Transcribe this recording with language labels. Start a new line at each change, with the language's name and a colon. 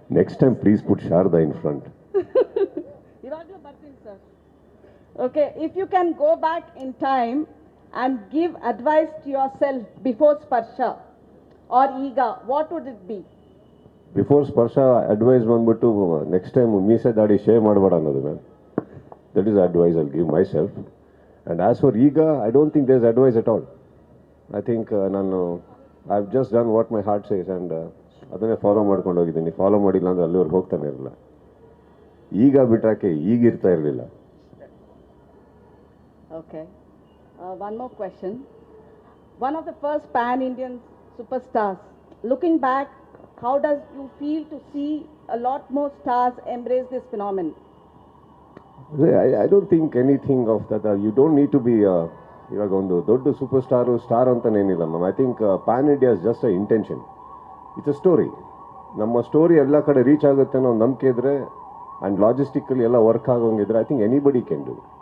English: Next time, please put Sharda in front.
Kannada: ಇವಾಗಲೂ ಬರ್ತೀನಿ sir.
English: Okay, if you can go back in time and give advice to yourself before Sparsha or ಈಗ, what would it be?
Kannada: Before ಸ್ಪರ್ಶ advice ಬಂದ್ಬಿಟ್ಟು next time ಮೀಸೆ ದಾಡಿ shave ಮಾಡಬೇಡ ಅನ್ನೋದು ma'am.
English: That is advice I'll give myself. And as for ಈಗ, I don't think there is advice at all. I think ನಾನು I have just done what my heart says and
Kannada: ಅದನ್ನೇ follow ಮಾಡ್ಕೊಂಡು ಹೋಗಿದ್ದೀನಿ. Follow ಮಾಡಿಲ್ಲ ಅಂದರೆ ಅಲ್ಲಿವರೆಗೆ ಹೋಗ್ತಾನೆ ಇರಲಿಲ್ಲ. ಈಗ ಬಿಟ್ಟಾಕೆ ಈಗಿರ್ತಾ ಇರಲಿಲ್ಲ.
English: Okay. One more question. One of the first pan-Indian superstars. Looking back, how does you feel to see a lot more stars embrace this phenomenon? I don't think anything of that. You don't need to be
Kannada: ಇವಾಗ ಒಂದು ದೊಡ್ಡ super star ಅಂತನೇನಿಲ್ಲ ma'am.
English: I think pan India is just a intention. It's a story.
Kannada: ನಮ್ಮ story ಎಲ್ಲ ಕಡೆ reach ಆಗುತ್ತೆ ಅನ್ನೋ ನಂಬಿಕೆ ಇದ್ದರೆ ಆ್ಯಂಡ್ ಲಾಜಿಸ್ಟಿಕಲಿ ಎಲ್ಲ work ಆಗೋಂಗಿದ್ರೆ
English: I think anybody can do.